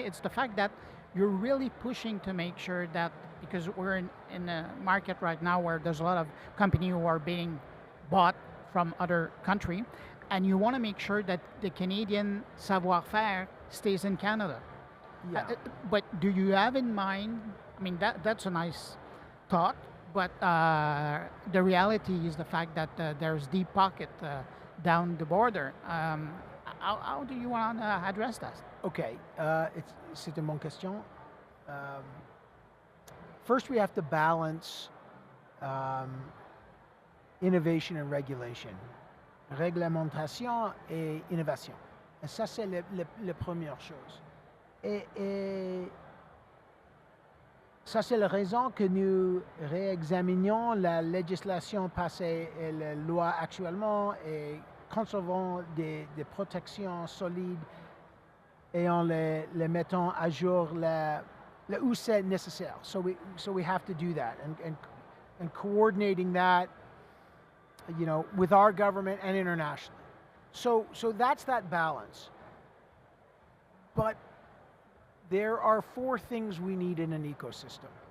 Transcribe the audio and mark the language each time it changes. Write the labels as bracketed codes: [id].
[en] It's the fact that you're really pushing to make sure that, because we're in a market right now where there's a lot of companies who are being bought from other country, and you want to make sure that the Canadian savoir-faire stays in Canada. Yeah. But do you have in mind, I mean, that's a nice thought, but the reality is the fact that there's deep pocket down the border. How do you want to address that? [fr] Okay, c'est une bonne question. [en] First, we have to balance innovation and regulation. [fr] Réglementation et innovation. Et ça, c'est la première chose. Et ça, c'est la raison que nous réexaminions la législation passée et les lois actuellement et concevons des protections solides et en les mettant à jour où c'est nécessaire. [en] So we have to do that and coordinating that, with our government and internationally. So that's that balance. But there are four things we need in an ecosystem.